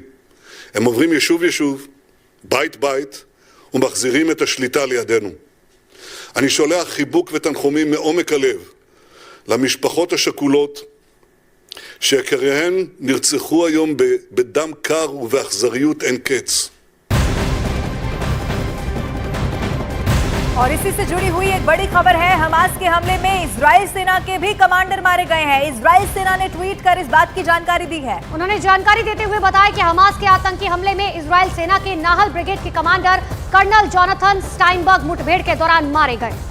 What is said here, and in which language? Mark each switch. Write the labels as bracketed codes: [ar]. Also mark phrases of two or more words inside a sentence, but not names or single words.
[he] הם עוברים יישוב יישוב, בית בית, ומחזירים את השליטה לידינו. אני שולח חיבוק ותנחומים מעומק הלב למשפחות השכולות שיקיריהן נרצחו היום בדם קר ובאכזריות אין קץ. [hi] और इसी से जुड़ी हुई एक बड़ी खबर है, हमास के हमले में इजराइल सेना के भी कमांडर मारे गए हैं। इजराइल सेना ने ट्वीट कर इस बात की जानकारी दी है। उन्होंने जानकारी देते हुए बताया कि हमास के आतंकी हमले में इजराइल सेना के नाहल ब्रिगेड के कमांडर कर्नल जोनाथन स्टाइनबर्ग मुठभेड़ के दौरान मारे गए।